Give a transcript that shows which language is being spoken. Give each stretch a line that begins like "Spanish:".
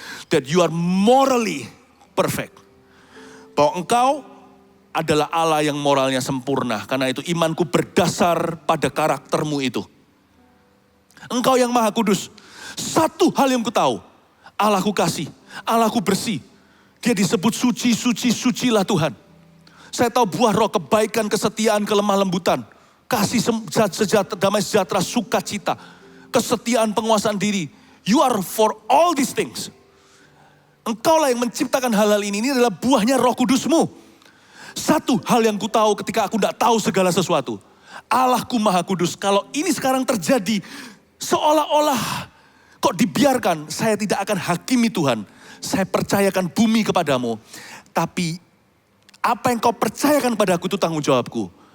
English: That you are morally perfect.
Indonesian: Bahwa Engkau adalah Allah yang moralnya sempurna. Karena itu imanku berdasar pada karaktermu itu. Engkau yang Maha Kudus. Satu hal yang ku tahu. Allahku kasih, Allahku bersih. Dia disebut suci, suci, sucilah Tuhan. Saya tahu buah roh, kebaikan, kesetiaan, kelemah lembutan. Kasih sejahtera, damai sejahtera, sukacita. Kesetiaan, penguasaan diri.
English: You are for all these things.
Indonesian: Engkaulah yang menciptakan hal-hal ini. Ini adalah buahnya Roh Kudusmu. Satu hal yang ku tahu ketika aku tidak tahu segala sesuatu. Allahku Maha Kudus. Kalau ini sekarang terjadi, seolah-olah kok dibiarkan, saya tidak akan hakimi Tuhan. Saya percayakan bumi kepadamu. Tapi apa yang kau percayakan padaku itu tanggung jawabku.